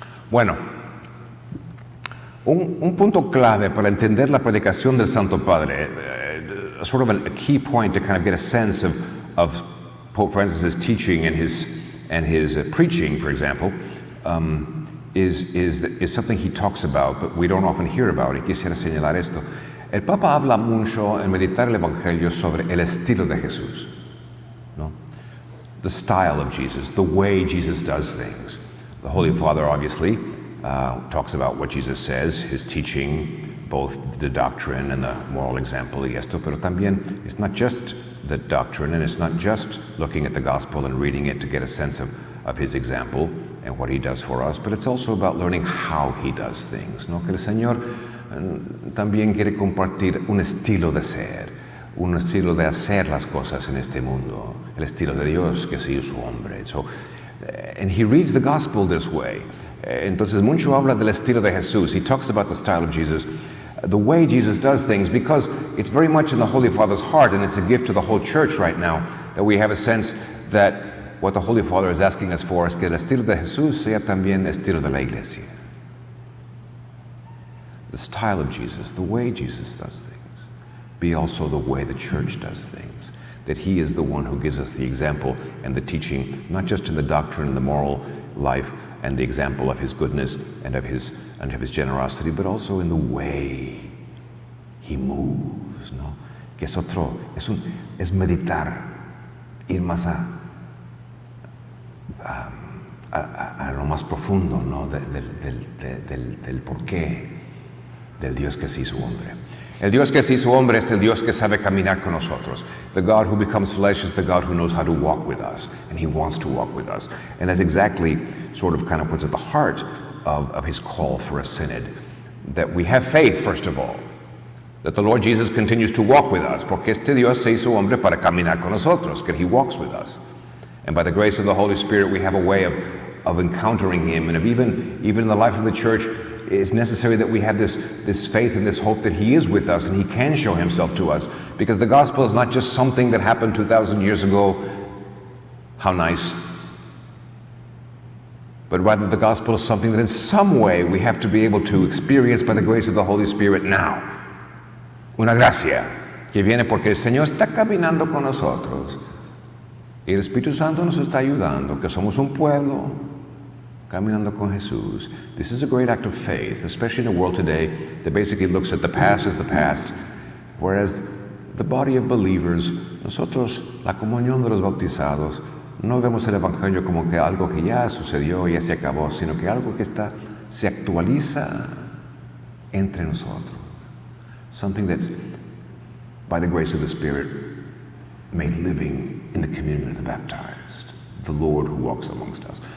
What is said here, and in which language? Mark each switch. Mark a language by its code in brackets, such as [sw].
[es] Bueno, un punto clave para entender la predicación del Santo Padre, [en] sort of a key point to kind of get a sense of Pope Francis's teaching and his preaching, for example, is something he talks about, but we don't often hear about. [es] Y quisiera señalar esto. El Papa habla mucho en meditar el Evangelio sobre el estilo de Jesús, ¿no? [en] The style of Jesus, the way Jesus does things. The Holy Father obviously talks about what Jesus says, his teaching, both the doctrine and the moral example [es] y esto, pero también [en] it's not just the doctrine and it's not just looking at the gospel and reading it to get a sense of his example and what he does for us, but it's also about learning how he does things, ¿no? [es] Que el Señor también quiere compartir un estilo de ser, un estilo de hacer las cosas en este mundo, el estilo de Dios que se hizo hombre. [en] So, and he reads the gospel this way. [es] Entonces mucho habla del estilo de Jesús. [en] He talks about the style of Jesus, the way Jesus does things, because it's very much in the Holy Father's heart, and it's a gift to the whole church right now, that we have a sense that what the Holy Father is asking us for [es] es que el estilo de Jesús sea también el estilo de la Iglesia. [en] The style of Jesus, the way Jesus does things, be also the way the church does things. That he is the one who gives us the example and the teaching, not just in the doctrine and the moral life and the example of his goodness and of his generosity, but also in the way he moves, ¿no? [es] Que es otro, es meditar, ir más a lo más profundo, ¿no? del porqué del Dios que se hizo hombre. El Dios que se hizo hombre es el Dios que sabe caminar con nosotros. [en] The God who becomes flesh is the God who knows how to walk with us, and he wants to walk with us. And that's exactly sort of kind of what's at the heart of his call for a synod. That we have faith, first of all, that the Lord Jesus continues to walk with us, [es] porque este Dios se hizo hombre para caminar con nosotros, [en] that he walks with us. And by the grace of the Holy Spirit, we have a way of encountering him, and of even in the life of the church, it's necessary that we have this faith and this hope that he is with us and he can show himself to us, because the gospel is not just something that happened 2,000 years ago, how nice, but rather the gospel is something that in some way we have to be able to experience by the grace of the Holy Spirit now. [es] Una gracia que viene porque el Señor está caminando con nosotros y el Espíritu Santo nos está ayudando, que somos un pueblo caminando con Jesús. [en] This is a great act of faith, especially in a world today that basically looks at the past as the past, whereas the body of believers, [es] nosotros, la comunión de los bautizados, no vemos el Evangelio como que algo que ya sucedió, ya se acabó, sino que algo que se actualiza entre nosotros. [en] Something that's, by the grace of the Spirit, made living in the communion of the baptized, the Lord who walks amongst us.